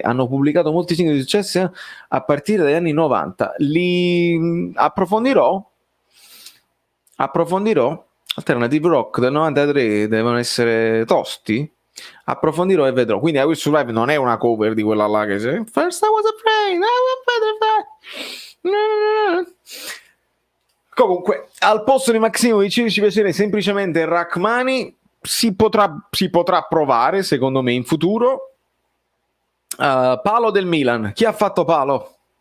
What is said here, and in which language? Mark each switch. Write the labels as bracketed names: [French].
[Italian] Hanno pubblicato molti singoli di successo a partire dagli anni 90. Li approfondirò. Alternative rock del 93 devono essere tosti. Approfondirò e vedrò. Quindi I Will Survive non è una cover di quella là che c'è. [English] First I was afraid, I was petrified. [Italian] Comunque, al posto di Maximovic ci piacerebbe semplicemente Rachmani. Si potrà provare, secondo me, in futuro. Palo del Milan. Chi ha fatto Palo?